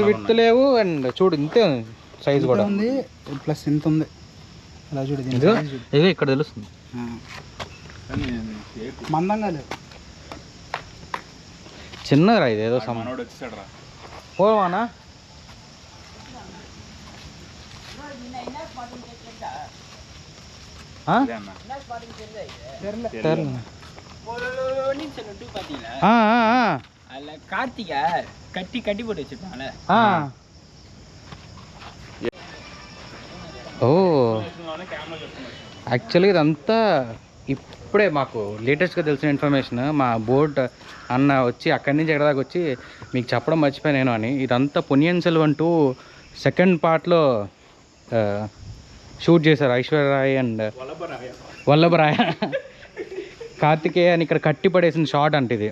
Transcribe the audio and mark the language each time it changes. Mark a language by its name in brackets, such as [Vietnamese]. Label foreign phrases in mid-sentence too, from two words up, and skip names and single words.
[Telugu] విత్ లేవు. అండ్ చూడు ఇంతే సైజ్ కూడా ఉంది, ప్లస్ ఇంత ఉంది. అలా చూడు, ఇదే ఇక్కడ తెలుస్తుంది. మందంగా లేవు, చిన్నరా ఇది ఏదో వచ్చాడు రా. పోవానా [Tamil] கார்த்திகா கட்டி கட்டி போட்டு வச்சிருப்பாங்கல்ல. [Telugu] ఓ యాక్చువల్గా ఇదంతా ఇప్పుడే మాకు లేటెస్ట్గా తెలిసిన ఇన్ఫర్మేషన్. మా బోట్ అన్న వచ్చి అక్కడి నుంచి ఎక్కడి దాకా వచ్చి మీకు చెప్పడం మర్చిపోయాను నేను అని. ఇదంతా పొన్నియిన్ సెల్వన్ 2 సెకండ్ పార్ట్లో షూట్ చేశారు ఐశ్వర్యరాయ్ అండ్ వల్లభరాయ కార్తికేయ అని ఇక్కడ కట్టి పడేసిన షాట్ అంటే ఇది.